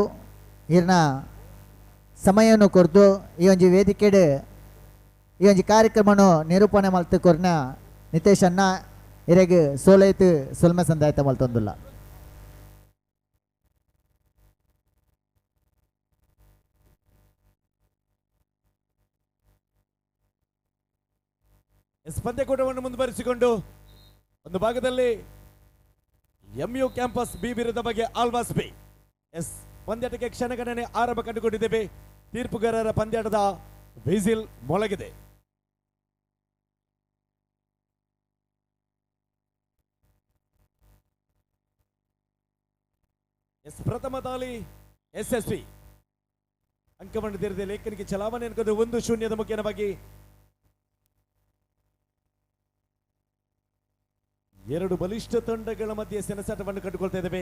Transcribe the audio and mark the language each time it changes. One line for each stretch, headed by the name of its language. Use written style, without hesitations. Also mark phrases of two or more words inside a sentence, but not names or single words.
Tulu: ಇರ್ನ ಸಮಯವನ್ನು ಕೊರ್ದು ಈ ಒಂಜಿ ವೇದಿಕೆಡ್ ಈ ಒಂಜಿ ಕಾರ್ಯಕ್ರಮನು ನಿರೂಪಣೆ ಮಲ್ತು ಕೊರ್ನ ನಿತೇಶ್ ಅನ್ನ ಇರೆಗೆ ಸೋಲೈತು ಸೊಲ್ಮೆ ಸಂದಾಯಿತ ಮಲ್ತೊಂದುಲ್ಲ.
Kannada: ಪಂದ್ಯಕೂಟವನ್ನು ಮುಂದುವರಿಸಿಕೊಂಡು ಒಂದು ಭಾಗದಲ್ಲಿ ಎಂಯು ಕ್ಯಾಂಪಸ್ ಬಿ ವಿರುದ್ಧ ಬಗ್ಗೆ ಆಲ್ವಾಸ್ ಬಿ ಎಸ್ ಪಂದ್ಯಾಟಕ್ಕೆ ಕ್ಷಣಗಣನೆ ಆರಂಭ ಕಂಡುಕೊಂಡಿದ್ದೇವೆ. ತೀರ್ಪುಗಾರರ ಪಂದ್ಯಾಟದ ವಿಸಿಲ್ ಮೊಳಗಿದೆ. ಎಸ್ ಪ್ರಥಮ ದಾಳಿ SSV ಅಂಕವನ್ನು ತೆರೆದ ಲೇಖನಿಗೆ ಚಲಾವಣೆ ಅನ್ಕೊಂಡು 1-0 ಮುಖ್ಯವಾಗಿ ಎರಡು ಬಲಿಷ್ಠ ತಂಡಗಳ ಮಧ್ಯೆ ಸೆಣಸಾಟವನ್ನು ಕಂಡುಕೊಳ್ತಾ ಇದ್ದೇವೆ.